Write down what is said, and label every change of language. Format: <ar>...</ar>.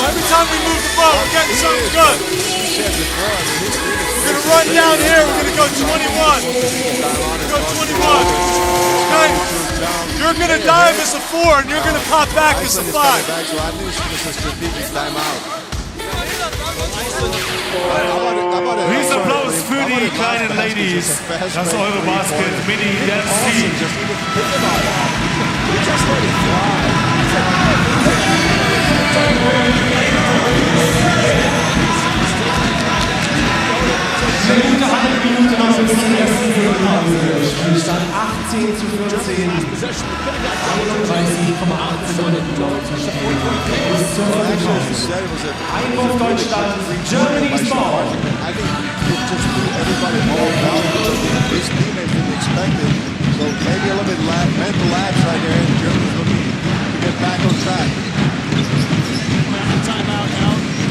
<en>Every time we move the ball, we're getting something good. We're going to run down here, we're going to go 21. We're going to go 21. Okay? You're going to dive as a 4, and you're going to pop back as a 5. Back, so I think this is a strategic timeout.</en> <de>Please Applaus für die kleinen Ladies. Das EuroBasket Mini Dance Team. Eine gute halbe Minute noch bis zum ersten Viertelpause. Spielstand 18:14. 31,8 Sekunden noch zu spielen. Bis zur Viertelpause. Einwurf Deutschland,</de> <en>Germany's ball. I think it just threw everybody all down. His teammates didn't expect it. So maybe a little bit mental lapse right there. And Germany's looking to get back on track. Timeout now.</en>